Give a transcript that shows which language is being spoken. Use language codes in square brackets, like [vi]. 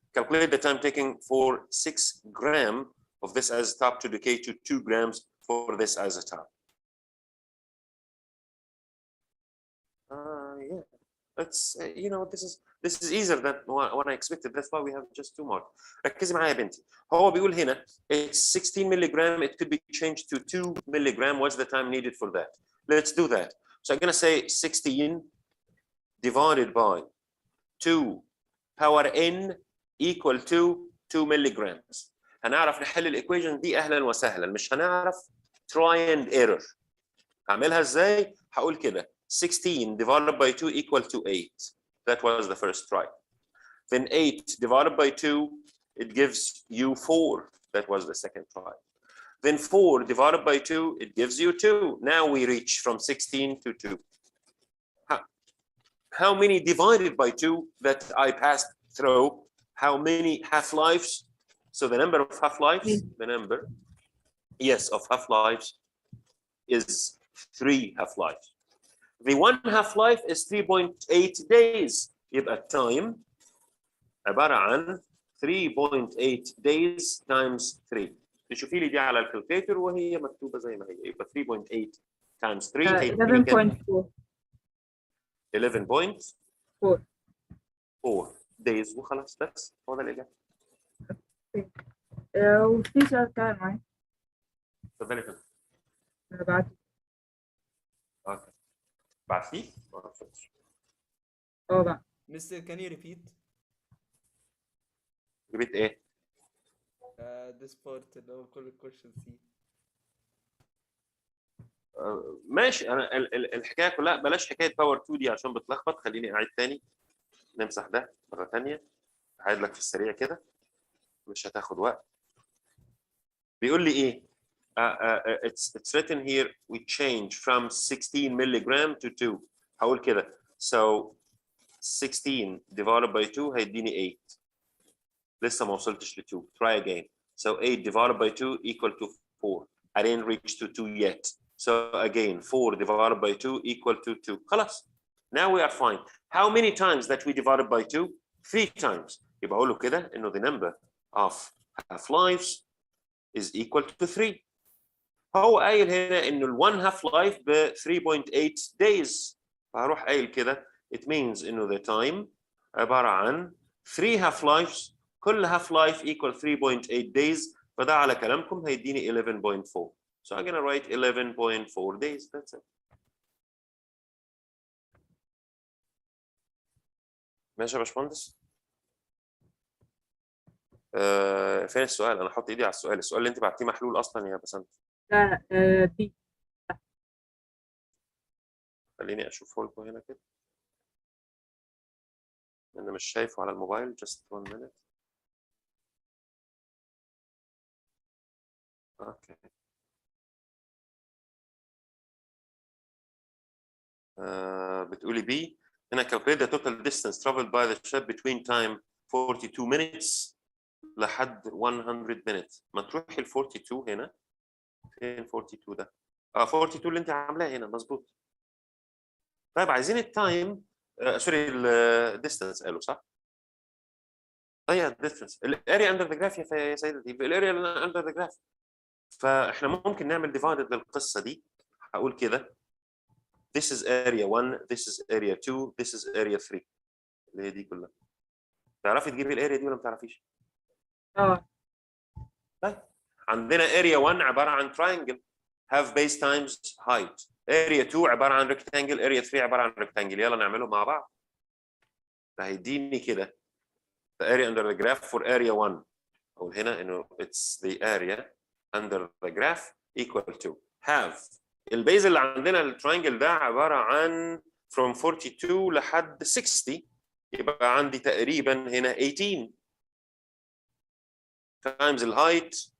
[en] Calculate the time taken for 6 grams of this isotope to decay to 2 grams for this isotope. Yeah, that's this is easier than what I expected. That's why we have just 2 more. [ar] ركزي معايا يا بنتي. هو بيقول هنا [en] it's 16 milligram. It could be changed to 2 milligram. What's the time needed for that? Let's do that. So I'm gonna say 16 divided by 2 power n equal to 2 milligrams. [ar] هنعرف نحل الايكويشن دي اهلا وسهلا. مش هنعرف [en] try and error. [ar] هعملها ازاي؟ هقول كده [en] 16 divided by 2 equal to 8. That was the first try. Then 8 divided by 2, it gives you 4. That was the second try. Then 4 divided by 2, it gives you 2. Now we reach from 16 to 2. How many divided by 2 that I passed through? How many half-lives? So the number of half-lives, the number, yes, of half-lives is 3 half-lives. The 1 half-life is 3.8 days. [ar] يبقى [en] time [ar] عبارة عن [en] 3.8 days times 3. [ar] تشوفي لي دي على الكالكوليتر وهي مكتوبة زي ما هي. يبقى 3.8 times 3 هيديني كام؟ 11.4 days وخلاص. بس هو ده الإجابة. وفي سؤال كمان معايا. اتفضلي يا فندم. أنا بعته. اوكي. بعتيه؟ بقى. [en] Mr. Can you repeat? [ar] جبت ايه؟ [en] This part [ar] اللي هو كل الكويشن سي. ماشي. انا الحكايه كلها بلاش حكايه باور 2 دي عشان بتلخبط. خليني اعيد تاني. نمسح ده مره ثانيه. هعيد لك في السريع كده مش هتاخد وقت. بيقول لي ايه؟ [en] it's written here we change from 16 milligram to 2. [ar] هقول كده [en] so 16 divided by 2 [ar] هيديني [en] 8. [ar] لسه ما وصلتش ل [en] 2. try again. So 8 divided by 2 equal to 4. I didn't reach to 2 yet. So again 4 divided by 2 equal to 2. خلاص. Now we are fine. How many times that we divided by 2? 3 times. [ar] يبقى اقول له كده انه [en] the number of half-lives is equal to 3. [ar] هو قايل هنا انه ال 1 half-life ب 3.8 days. فهروح قايل كده [en] it means [ar] انه [en] the time [ar] عبارة عن 3 half-lives. كل [en] half-life equal 3.8 days. [ar] فده على كلامكم هيديني [en] 11.4. So I'm gonna write 11.4 days. That's it. [ar] ماشي يا باشمهندس؟ فين السؤال؟ انا احط ايدي على السؤال. السؤال اللي انت بعتيه محلول اصلا يا بسنت. لا دي خليني اشوفه لكم هنا كده، انا مش شايفه على الموبايل. [en] just 1 minute. Okay. [ar] بتقولي بي هنا [en] calculate the total distance traveled by the ship between time 42 minutes [ar] لحد [en] 100 minutes. [ar] ما تروحي ال 42 هنا. فين 42 ده؟ 42 اللي انت عاملاه هنا مظبوط. طيب عايزين التايم، سوري الديستانس قالوا صح؟ ايوه الديستانس. [en] الاريا under the graph [ar] يا سيدتي، [en] الاريا under the graph. [ar] فاحنا ممكن نعمل [en] ديفايدد [ar] للقصه دي. هقول كده [en] this is area 1 this is area 2 this is area 3 [ar] اللي هي دي كلها. تعرفي تجيبي الاريا دي ولا ما تعرفيش؟ طيب عندنا area 1 عباره عن [en] triangle have base times height. area 2 [ar] عباره عن [en] rectangle. area 3 عباره عن rectangle. [ar] يلا نعملهم مع بعض. فهيديني كده [en] the area under the graph for area 1. [ar] أقول هنا إنه [en] it's the area under the graph equal to have [ar] البيز اللي عندنا التراينجل ده عبارة عن [en] from 42 [ar] لحد [en] 60. [ar] يبقى عندي تقريبا هنا 18 times الهايت.